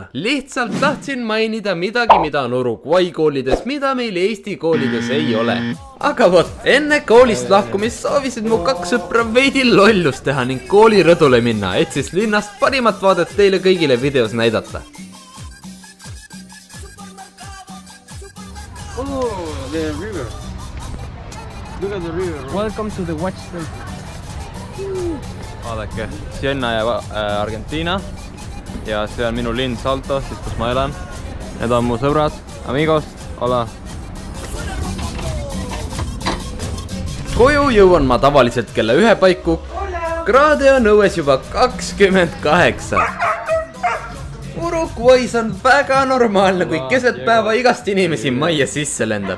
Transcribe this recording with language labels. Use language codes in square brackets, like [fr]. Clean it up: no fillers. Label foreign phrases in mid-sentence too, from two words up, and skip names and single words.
[et] Lihtsalt tahtsin mainida midagi, mida on Uruguay koolides, mida meil Eesti koolides ei ole. Aga vot, enne koolist lahkumist soovisid mu 2 sõpra veidi lollust teha ning koolirõdule minna, et siis linnast parimat vaadet teile kõigile videos näidata. [en] Oh, the river. Look at the river. Welcome to the watch station. [et] Vaadake, Siena ja Argentina. Ja see on minu linn Salto, siis kus ma elan. Need on mu sõbrad, [es] amigos, hola. [et] Koju jõuan ma tavaliselt kella 1 paiku. Kraade on õues juba 28. Uruguay's on väga normaalne, kui keset päeva igast inimesi majja sisse lendab.